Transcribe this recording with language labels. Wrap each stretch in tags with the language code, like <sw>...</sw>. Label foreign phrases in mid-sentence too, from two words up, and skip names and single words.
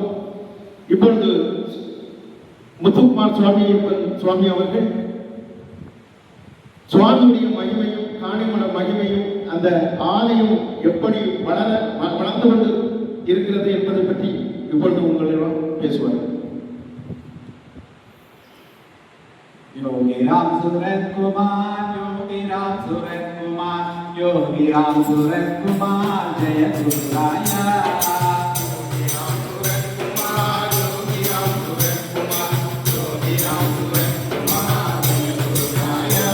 <ta>இப்பொழுது முத்துக்குமார் சுவாமி அவர்கள் சுவாமியுடைய மகிமையும் காணிமட மகிமையும் அந்த ஆலயம் எப்படி வளர்ந்து கொண்டு இருக்கிறது என்பதை பற்றி இப்பொழுது உங்களிடம் பேசுவார்கள்.</ta> <hi>योगी राम सूरत कुमार, योगी राम सूरत कुमार, योगी राम सूरत कुमार, जय गुरुराया। योगी राम सूरत कुमार, योगी राम सूरत कुमार, योगी राम सूरत कुमार, जय गुरुराया।</hi>